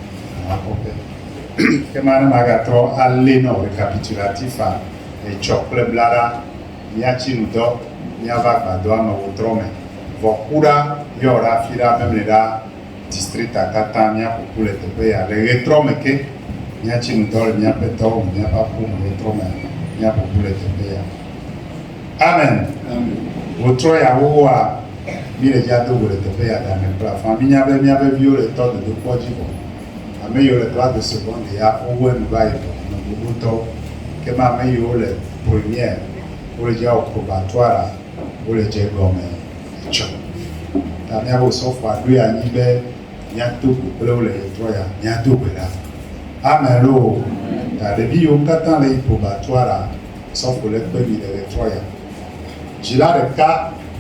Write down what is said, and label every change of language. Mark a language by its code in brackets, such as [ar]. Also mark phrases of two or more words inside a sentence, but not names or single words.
[ee] hlãkɔƒe kema ne magatrɔ alé nɔ récapitulatif etsɔ kple blaɖa míatsi nudɔ míava agbadɔa me wotrɔ me vɔ kuɖa yɔɖa fi ɖa memli ɖa districta katã míaƒoƒu le teƒe ya le ɣetrɔ me ke míatsi nudɔ le míaƒe dɔwɔ me míaƒe aƒo me ɣetrɔ me míaƒoƒu le teƒe ya amen wotrɔ ya wowoa mi le dzia do go le teƒe ya game kple afã mi nya be míaƒe viwo le tɔ dodokpɔ dzi vɔ ame yiwo le [fr] classe de seconde [ee] ya wowoe nu va yi vɔ ame gbogbotɔwo ke me ame yiwo le première wole dzia wo probatoire wole dze gɔme etsɔ ta míaƒe sɔfoa ɖoe anyi be míato gbe kple wole ɣetrɔ ya míado gbe ɖa amen lo ta ɖevi yiwo katã le yi probatoire sɔfo le kpe mi le ɣetrɔ ya dzila ɖeka la